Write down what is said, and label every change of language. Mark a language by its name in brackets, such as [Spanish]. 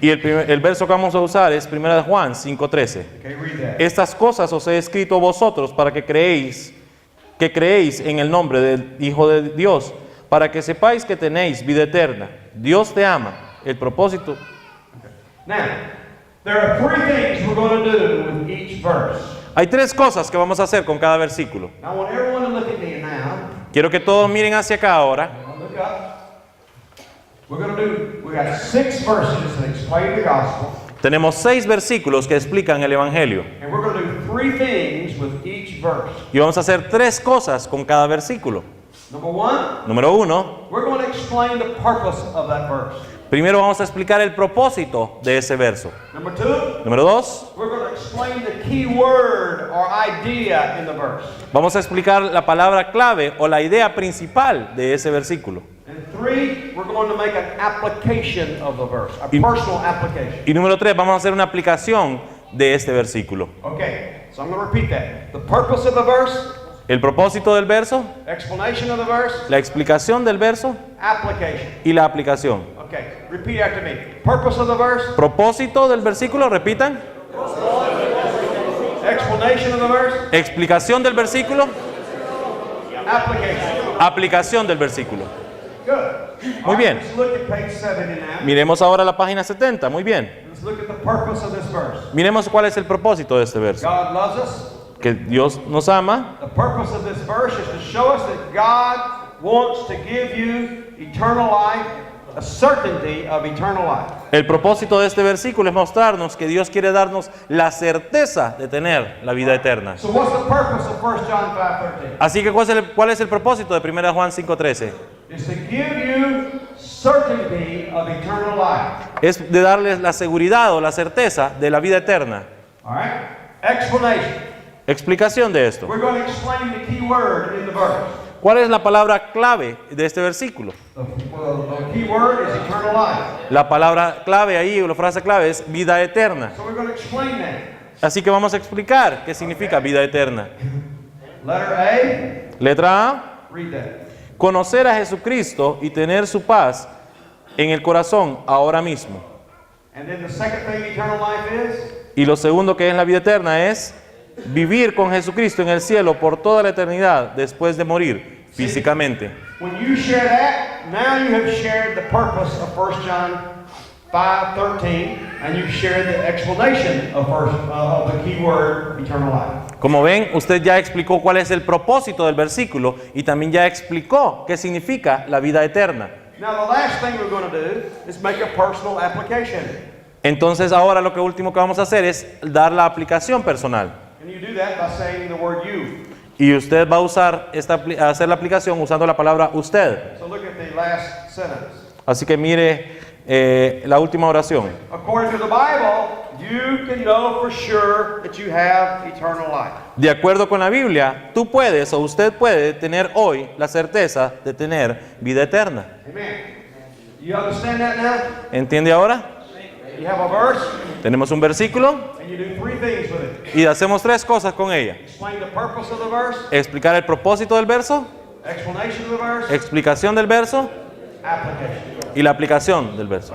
[Spanish] Y el verso que vamos a usar es 1 de Juan 5:13. [English] Okay, read that. [Spanish] Estas cosas os he escrito a vosotros para que creéis en el nombre del Hijo de Dios, para que sepáis que tenéis vida eterna. Dios te ama. El propósito. [English] Now, there are 3 things we're going to do with each verse. [Spanish] Hay 3 cosas que vamos a hacer con cada versículo. [English] I want everyone to look at me now. [Spanish] Quiero que todos miren hacia acá ahora. [English] Look up. We got 6 verses that explain the gospel. [Spanish] Tenemos 6 versículos que explican el Evangelio. [English] And we're going to do 3 things with each verse. [Spanish] Y vamos a hacer 3 cosas con cada versículo. [English] Number 1, [Spanish] Número 1, [English] we're going to explain the purpose of that verse. [Spanish] primero vamos a explicar el propósito de ese verso. [English] Number 2, [Spanish] Número 2, [English] we're going to explain the key word or idea in the verse. [Spanish] vamos a explicar la palabra clave o la idea principal de ese versículo. [English] And 3, we're going to make an application of the verse, a personal application. [Spanish] Y número 3, vamos a hacer una aplicación de este versículo. [English] Okay, so I'm going to repeat that. The purpose of the verse, [Spanish] El propósito del verso, [English] explanation of the verse, [Spanish] la explicación del verso [English] application. [Spanish] y la aplicación. [English] Okay, repeat after me. Purpose of the verse, [Spanish] Propósito del versículo, repitan. [English] explanation of the verse, [Spanish] Explicación del versículo, [English] application. [Spanish] aplicación del versículo. [English] Good. [Spanish] Muy bien. [English] Let's look at page 70 now. [Spanish] Miremos ahora la página 70. Muy bien. [English] Let's look at the purpose of this verse. [Spanish] Miremos cuál es el propósito de este verso. [English] God loves us. [Spanish] Que Dios nos ama. [English] The purpose of this verse is to show us that God wants to give you eternal life, a certainty of eternal life. [Spanish] El propósito de este versículo es mostrarnos que Dios quiere darnos la certeza de tener la vida eterna. [English] So what's the purpose of 1 John 5:13? [Spanish] Así que ¿cuál es el propósito de 1 Juan 5:13? [English] Is to give you certainty of eternal life. [Spanish] Es de darles la seguridad o la certeza de la vida eterna. [English] All right? Explanation. [Spanish] Explicación de esto. [English] We're going to explain the key word in the verse. [Spanish] ¿Cuál es la palabra clave de este versículo? [English] The key word is eternal life. [Spanish] La palabra clave ahí, o la frase clave es vida eterna. [English] So we're going to explain that. [Spanish] Así que vamos a explicar qué significa vida eterna. [English] Letter A, [Spanish] Letra A. [English] read that. [Spanish] Conocer a Jesucristo y tener su paz en el corazón ahora mismo. [English] And then the second thing eternal life is? [Spanish] Y lo segundo que es la vida eterna es vivir con Jesucristo en el cielo por toda la eternidad después de morir físicamente. [English] When you share that, now you have shared the purpose of 1 John 5:13, and you've shared the explanation of the key word eternal life. [Spanish] Como ven, usted ya explicó cuál es el propósito del versículo y también ya explicó qué significa la vida eterna. [English] Now the last thing we're going to do is make a personal application. [Spanish] Entonces ahora lo último que vamos a hacer es dar la aplicación personal. [English] And you do that by saying the word you. [Spanish] Y usted va a usar hacer la aplicación usando la palabra usted. [English] So look at the last sentence. [Spanish] Así que mire la última oración. [English] According to the Bible, you can know for sure that you have eternal life. [Spanish] De acuerdo con la Biblia, tú puedes o usted puede tener hoy la certeza de tener vida eterna. [English] Amen. You understand that now? [Spanish] ¿Entiende ahora? [English] you have a verse, [Spanish] Tenemos un versículo [English] and you do three things with it. [Spanish] y hacemos tres cosas con ella. [English] Explain the purpose of the verse, [Spanish] Explicar el propósito del verso, [English] explanation of the verse, [Spanish] explicación del verso [English] application. [Spanish] y la aplicación del verso.